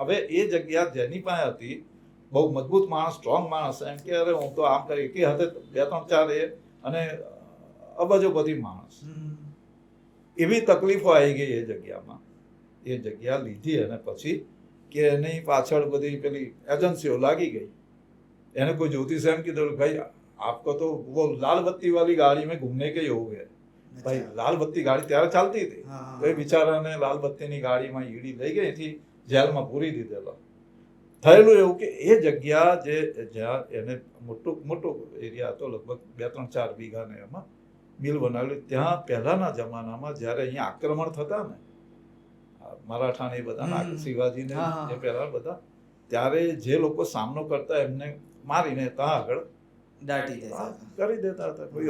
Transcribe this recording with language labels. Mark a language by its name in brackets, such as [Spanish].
[Gujarati] હવે એ જગ્યા જેની પાસે હતી, બહુ મજબૂત માણસ, સ્ટ્રોંગ માણસ, એમ કે અરે હું તો આમ કરી કે hatte 2-3-4 એ અને અબજોપતિ માણસ, એવી તકલીફો આવી ગઈ એ જગ્યામાં. એ જગ્યા લીધી અને પછી કે એની પાછળ બધી પેલી એજન્સીઓ લાગી ગઈ. એને કોઈ જ્યોતિષ એમ કીધું ભાઈ આપકો તો [Hindi] वो लाल बत्ती वाली गाड़ी में घूमने के ही हो गए. [Gujarati] ભાઈ લાલ બત્તી ગાડી ત્યારે ચાલતી હતી, તો એ બિચારાને લાલ બત્તીની ગાડીમાં ઈડી લઈ ગઈ, એથી જેલમાં પૂરી દીધેલો. થયેલું એવું કે એ જગ્યા જે જ્યાં એને મોટો એરિયા હતો, લગભગ 2-3-4 વીઘાને એમાં મિલ બનાવેલી, ત્યાં પહેલાના જમાનામાં જ્યારે અહીંયા આક્રમણ થતા ને મરાઠા ને બધા, શિવાજીને જે પહેલા બધા, ત્યારે જે લોકો સામનો કરતા એમને મારીને ત્યાં આગળ કરી દેતા હતા.